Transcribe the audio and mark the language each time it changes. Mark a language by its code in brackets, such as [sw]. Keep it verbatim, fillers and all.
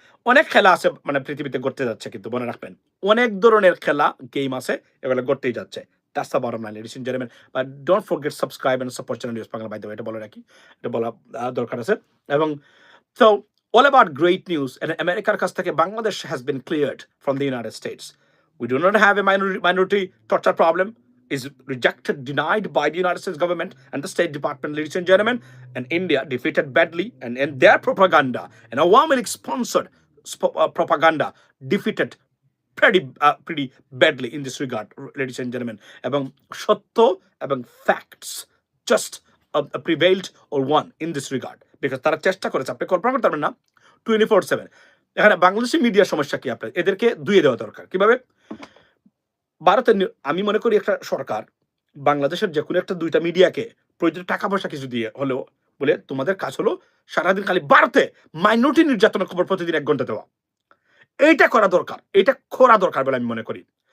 [bn] অনেক খেলা আছে মানে পৃথিবীতে ঘটতে যাচ্ছে, কিন্তু মনে রাখবেন অনেক ধরনের খেলা গেম আছে, এগুলো ঘটতেই যাচ্ছে। [en] That's the bottom line, ladies and gentleman. But don't forget subscribe and support channel news Bangla, by the [bn] এটা বলে রাখি, এটা বলা আহ, দরকার আছে। [en] এবং so all about great news, and [bn] আমেরিকার কাছ থেকে [en] Bangladesh has been cleared from the United States. We do not have a minority torture problem, is rejected, denied by the United States government and the State Department, ladies and gentlemen. And India defeated badly, and, and their propaganda and Awami League sponsored sp- uh, propaganda defeated pretty uh, pretty badly in this regard, ladies and gentlemen. [bn] Abang shotto, abang [en] facts just uh, uh, prevailed or won in this regard, because [bn] তারা চেষ্টা করেছে, আপনি কল্পনা করতে পারবেন না, twenty four seven. এখানে বাংলাদেশি মিডিয়ার সমস্যা কি? আপনার এদেরকে ধুয়ে দেওয়া দরকার। কিভাবে? ভারতের নি- আমি মনে করি একটা সরকার বাংলাদেশের যে কোনো একটা দুইটা মিডিয়াকে প্রয়োজন টাকা পয়সা কিছু দিয়ে হলেও বলে তোমাদের কাজ হলো সারাদিন খালি ভারতে মাইনরিটি নির্যাতনের খবর প্রতিদিন এক ঘন্টা দেওয়া, এইটা করা দরকার, এটা করা দরকার বলে আমি মনে করি।